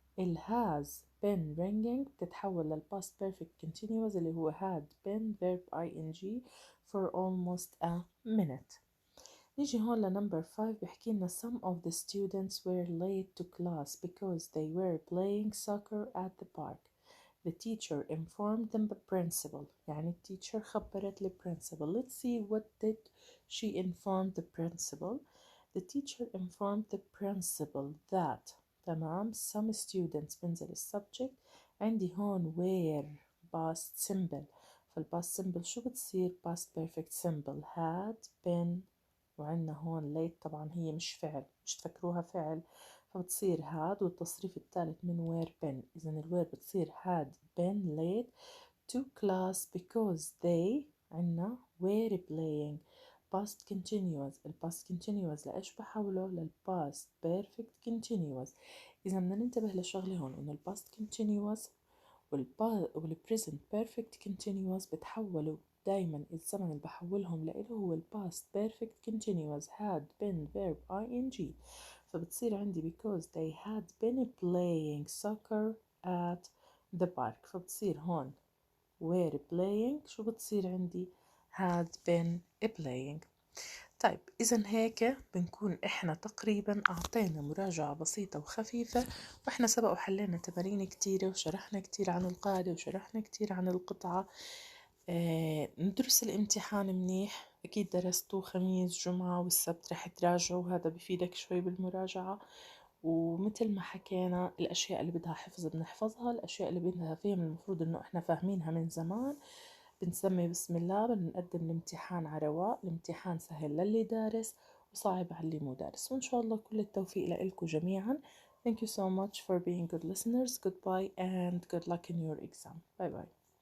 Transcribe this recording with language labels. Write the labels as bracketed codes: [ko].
[en] ال has been ringing [ar] بتتحول لل [en] past perfect continuous [ar] اللي هو [en] had been verb ing for almost a minute. [ar] نيجي هون لنمبر 5 بحكي لنا [en] some of the students were late to class because they were playing soccer at the park. The teacher informed them the principal. [ar] يعني التيتشر خبرت ال principal. [en] Let's see what did she inform the principal. The teacher informed the principal that. [ar] تمام، [en] some students [ar] بنزل السبجكت. عندي هون were past simple، فالpast simple شو بتصير past perfect simple had been. وعندنا هون late طبعا هي مش فعل، مش تفكروها فعل، فبتصير had والتصريف الثالث من were been. إذا الوير بتصير [en] had been late to class because they [ar] عندنا [en] were playing past continuous. [ar] ال past continuous لإيش بحوله؟ لل past perfect continuous. إذا بدنا ننتبه لشغلة هون إنه ال past continuous وال present perfect continuous بتحولوا دايما. الزمن اللي بحولهم لإله هو ال past perfect continuous had been verb ing. فبتصير عندي [en] because they had been playing soccer at the park. [ar] فبتصير هون were playing شو بتصير عندي؟ had been playing. طيب إذا هيك بنكون إحنا تقريبا أعطينا مراجعة بسيطة وخفيفة، وإحنا سبق وحلينا تمارين كتيرة وشرحنا كتير عن القاعدة وشرحنا كتير عن القطعة. ندرس الامتحان منيح، أكيد درستوا خميس جمعة والسبت رح تراجعوا، هذا بفيدك شوي بالمراجعة. ومثل ما حكينا الأشياء اللي بدها حفظ بنحفظها، الأشياء اللي بدها فهم المفروض إنه إحنا فاهمينها من زمان بنسمي بسم الله، بنقدم الامتحان على رواق. الامتحان سهل للي دارس وصعب على اللي مو دارس، وإن شاء الله كل التوفيق لإلكم جميعا. [en] Thank you so much for being good listeners. Goodbye and good luck in your exam. Bye bye.